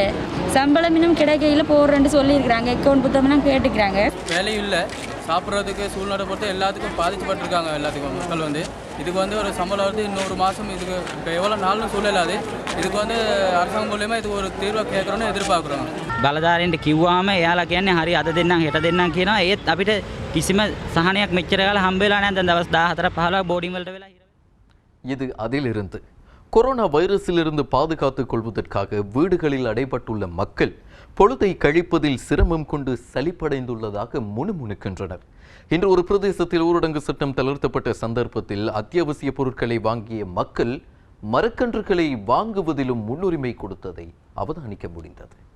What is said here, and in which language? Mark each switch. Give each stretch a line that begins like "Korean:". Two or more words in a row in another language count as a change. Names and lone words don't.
Tamil: சம்பளம் இன்னும் கிடைக்கையில் போடுறேன்னு சொல்லியிருக்கிறாங்க. அக்கௌண்ட் புத்தகம்லாம் கேட்டுக்கிறாங்க. வேலையும் இல்லை, சாப்பிட்றதுக்கு சூழ்நிலை பொறுத்து எல்லாத்துக்கும் பாதிக்கப்பட்டிருக்காங்க. எல்லாத்துக்கும் மக்கள் வந்து இதுக்கு வந்து ஒரு சம்பளம் வந்து இன்னொரு மாதம் இதுக்கு இப்போ எவ்வளோ நாள்னு சொல்லலாது. இதுக்கு வந்து அரசாங்கம் மூலயமா இதுக்கு ஒரு தீர்வை கேட்குறோன்னு எதிர்பார்க்குறோம்.
Sinhala: බලධාරීන්ට කිව්වාම එයාලා කියන්නේ හරි අද දෙන්නම් හෙට දෙන්නම් කියනවා. ඒත් අපිට කිසිම සහනයක් මෙච්චර කාලෙ හම්බ වෙලා නැහැ. දැන් දවස් 14-15 බෝඩින් වලට වෙලා හිර.
Tamil: இது அதிலிருந்து கொரோனா வைரஸிலிருந்து பாதுகாத்துக் கொள்வதற்காக வீடுகளில் அடைபட்டுள்ள மக்கள் பொழுதை கழிப்பதில் சிரமம் கொண்டு சலிப்படைந்துள்ளதாக முணுமுணுக்கின்றனர். இன்று ஒரு பிரதேசத்தில் ஊரடங்கு சட்டம் தளர்த்தப்பட்ட சந்தர்ப்பத்தில் அத்தியாவசிய பொருட்களை வாங்கிய மக்கள் மரக்கன்றுகளை வாங்குவதிலும் முன்னுரிமை கொடுத்ததை அவதானிக்க முடிந்தது.